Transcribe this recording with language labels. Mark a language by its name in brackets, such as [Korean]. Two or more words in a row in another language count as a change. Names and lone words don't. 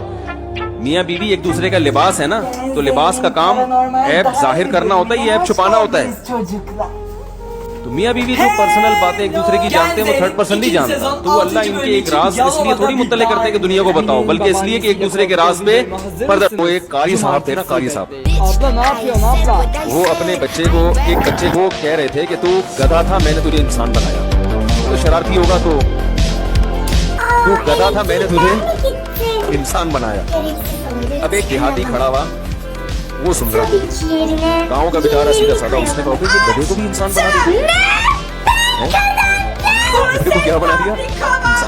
[Hindi] मियाँ बीवी एक दूसरे का लिबास है ना, तो लिबास का काम ऐब जाहिर करना होता है, ये ऐब छुपाना होता है। तो मियाँ बीवी जो पर्सनल बातें एक दूसरे की जानते हैं वो [English] third person [Hindi] नहीं जानता, तो वो अल्लाह इनके एक राज इसलिए थोड़ी मुत्तले करते हैं कि दुनिया को बताओ, बल्कि इसलिए कि एक दूसरे के राज पे पर्दा। वो एक कारी साहब थे ना, कारी साहब, [Turkish] Abla ne yapıyorsun abla? [Hindi] वो अपने बच्चे को, एक बच्चे को कह रहे थे कि तू गधा था मैंने तुझे इंसान बनाया। तो शरारती होगा तो तू गधा था मैंने तुझे इंसान बनाया। अब एक देहाती खड़ा हुआ, वो सुन रहा, गाँव का बेचारा सीधा साधा, उसने कहा कि गधे को भी इंसान बना दिया, गधे को क्या बना दिया इंसान।